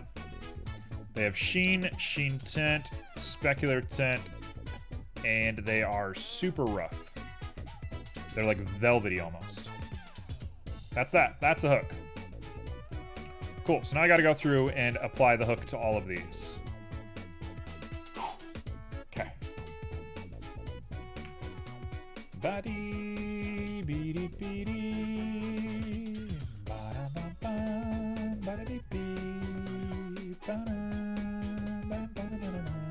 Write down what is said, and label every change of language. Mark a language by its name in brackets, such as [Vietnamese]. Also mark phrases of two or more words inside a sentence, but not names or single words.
[English] They have sheen, sheen tint, specular tint, and they are super rough. They're like velvety almost. That's that. That's a hook. Cool. So now I got to go through and apply the hook to all of these. Okay. Ba-dee, be-dee, be-dee. Ba-da-ba-ba, ba-da-dee-bee, ba-da-ba-ba-ba-ba-ba.